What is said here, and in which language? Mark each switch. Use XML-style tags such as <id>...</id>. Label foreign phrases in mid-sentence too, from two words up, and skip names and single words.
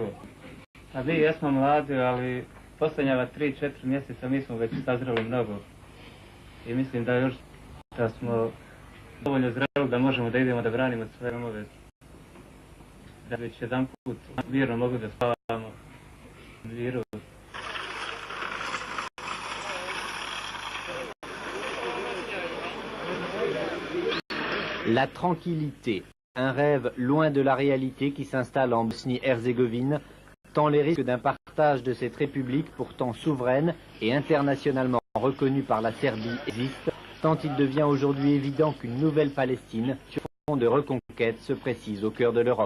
<bs>A mi jesmo mladi, ali posljednjava 3-4 mjeseca mi smo već sazreli mnogo. I mislim da još da smo dovoljno zreli da možemo da idemo da branimo svoje domove. Da već jedan put mirno mogli da spavamo u miru.</bs> <fr>La tranquillité, un rêve loin de la réalité qui s'installe en Bosnie-Herzégovine, tant les risques d'un partage de cette république pourtant souveraine et internationalement reconnue par la Serbie existent, tant il devient aujourd'hui évident qu'une nouvelle Palestine, sur fond de reconquête, se précise au cœur de l'Europe.</fr>